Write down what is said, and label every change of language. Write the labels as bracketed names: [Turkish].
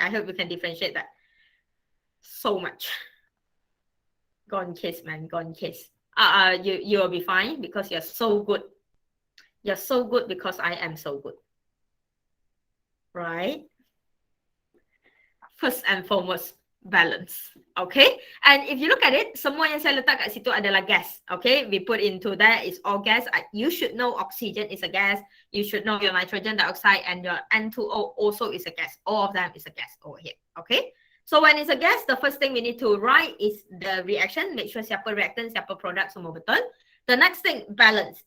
[English] I hope you can differentiate that. So much. Gone case, man. Gone case. You will be fine because you're so good. You're so good because I am so good. Right? First and foremost, balance. Okay? And if you look at it, [Malay] semua yang saya letak kat situ adalah gas. Okay? [English] We put into that is all gas. You should know oxygen is a gas. You should know your nitrogen dioxide and your N2O also is a gas. All of them is a gas over here. Okay? So when it's a gas, the first thing we need to write is the reaction. Make sure [Malay] siapa reactant, siapa product, semua betul. [English] The next thing, balance.